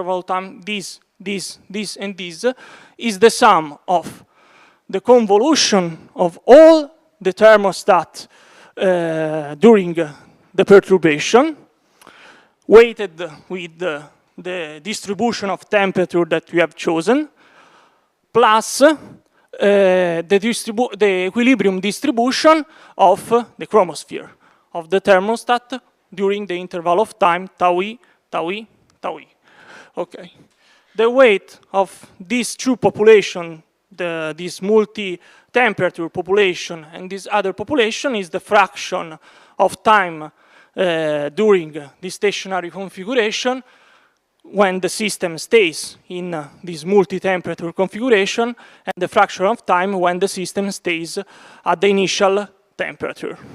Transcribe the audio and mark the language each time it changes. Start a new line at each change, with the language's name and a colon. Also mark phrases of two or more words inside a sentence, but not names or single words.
English: and this, is the sum of the convolution of all the thermostat during the perturbation, weighted with the distribution of temperature that we have chosen, plus the equilibrium distribution of the chromosphere of the thermostat during the interval of time tau e, tau e, tau e. Okay. The weight of these two populations, this multi-temperature population and this other population, is the fraction of time during the stationary configuration when the system stays in this multi-temperature configuration, and the fraction of time when the system stays at the initial temperature.